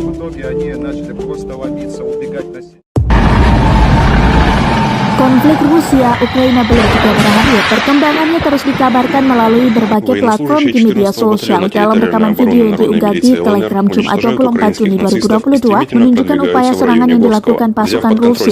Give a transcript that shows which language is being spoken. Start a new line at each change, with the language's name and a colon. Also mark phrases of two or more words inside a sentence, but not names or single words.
Russian: итоге они начали просто ломиться, убегать на север.
Indonesian: Konflik Rusia-Ukraina belum juga berakhir. Perkembangannya terus dikabarkan melalui berbagai platform di media sosial. Dalam rekaman video yang diunggah di Telegram Jumat 24 Juni 2022 menunjukkan upaya serangan yang dilakukan pasukan Rusia.